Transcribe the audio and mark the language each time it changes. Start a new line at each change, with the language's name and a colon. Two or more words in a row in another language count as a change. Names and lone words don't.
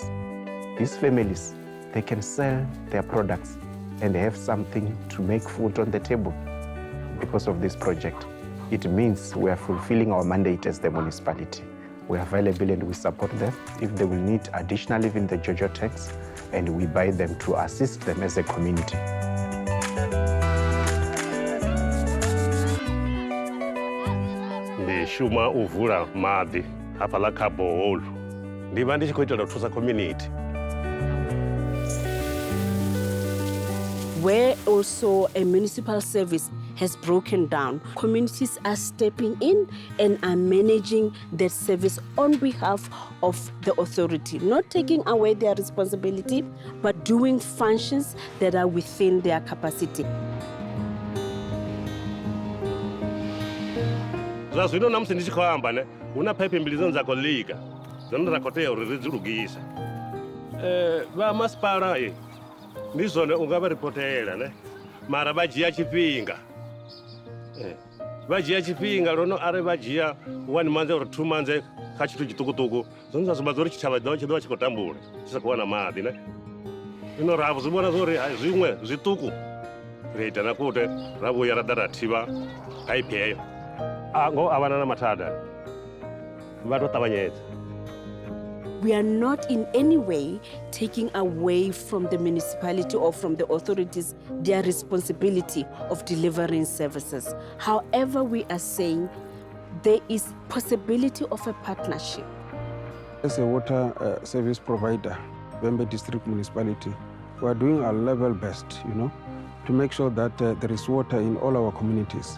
English: These families, they can sell their products and have something to make food on the table because of this project. It means we are fulfilling our mandate as the municipality. We are available and we support them. If they will need additional, even the JoJo tanks, and we buy them to assist them as a community.
Venda: Shuma uvula maḓi hafhaḽa kha boholu ndi vha ndi tshi khou itela u thusa community.
English: Where also a municipal service has broken down, communities are stepping in and are managing that service on behalf of the authority, not taking away their responsibility, but doing functions that are within their capacity.
Venda: Zwino namusi ndi tshi khou amba ne huna phaipi mbili dzine dza khou lika dzine ra khou tea uri ri dzi lugise. Vha masipala ndi zwone u nga vha ripotela ne mara vha dzhia tshifhinga. Vha dzhia tshifhinga lono are vha dzhia
English: 1 month or 2 months
Venda: kha tshithu tshiṱukuṱuku zwine zwa sumbedza uri tshitshavha tshi ḓovha tshi khou tambula tshi sa khou wana maḓi ne. Zwino ra zwi vhona zwori zwiṅwe zwiṱuku ri ita na kuti ra vhuya ra ḓa ra thivha phaipi heyo. Ngo avana na mathada vha tou ṱavhanyedza.
English: We are not in any way taking away from the municipality or from the authorities their responsibility of delivering services. However, we are saying there is possibility of a partnership. As a water service provider, Bembe District Municipality, we are doing our level best, to make sure that there is water in all our communities.